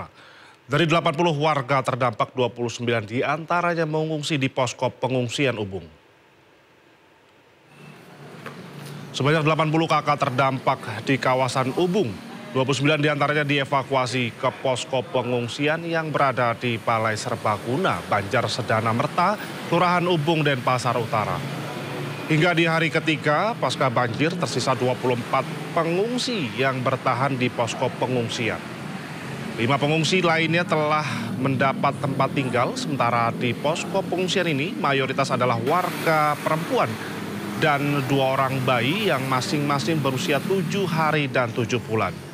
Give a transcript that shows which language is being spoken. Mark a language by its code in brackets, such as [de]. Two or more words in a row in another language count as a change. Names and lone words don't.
[id] Dari 80 warga terdampak, 29 diantaranya mengungsi di posko pengungsian Ubung. Sebanyak 80 kakak terdampak di kawasan Ubung. 29 diantaranya dievakuasi ke posko pengungsian yang berada di Balai Serbaguna, Banjar Sedana Merta, Kelurahan Ubung, Denpasar Utara. Hingga di hari ketiga pasca banjir tersisa 24 pengungsi yang bertahan di posko pengungsian. 5 pengungsi lainnya telah mendapat tempat tinggal, sementara di posko pengungsian ini mayoritas adalah warga perempuan dan 2 orang bayi yang masing-masing berusia 7 hari dan 7 bulan.